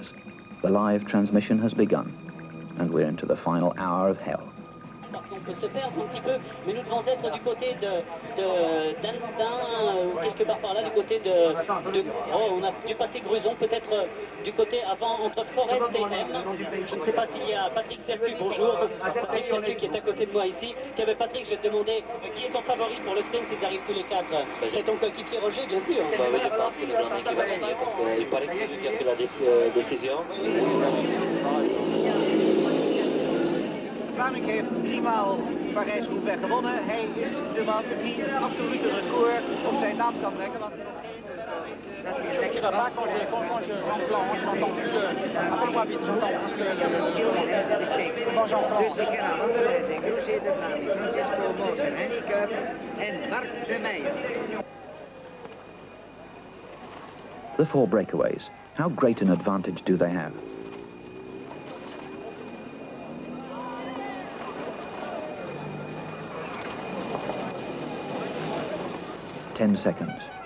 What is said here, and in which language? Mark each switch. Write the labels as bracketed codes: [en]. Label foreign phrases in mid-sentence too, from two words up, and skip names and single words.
[en] The live transmission has begun, and we're into the final hour of hell. [fr] On peut se perdre un petit peu, mais nous devons être du côté d'Antin, quelque part par là, du côté oh, on a dû passer Gruson, peut-être du côté avant, entre Forest et M. Je ne sais pas s'il y a Patrick Serpu, bonjour. Patrick Serpu qui est à côté de moi ici. Patrick, je te demandais, qui est ton favori pour le sprint s'ils arrivent tous les quatre? C'est ton coéquipier Roger, bien sûr. Bah oui, je pense que le Vlaminck va gagner parce qu'il paraît que c'est lui qui a fait la décision. [nl] Vlaminck heeft 3-maal Parijs-Roubaix gewonnen. Hij is de man die een absolute record op zijn naam kan brengen. Want [fr] qui va pas quand j'enflamme, je n'entends plus le... Appelle-moi vite, j'entends plus le... Quand j'enflamme. [nl] Dus ik ga aan andere leiding. Roger De Vlaminck, Francesco Moser, Henny Kuiper en Marc De Meyer. [en] The four breakaways. How great an advantage do they have? Ten seconds.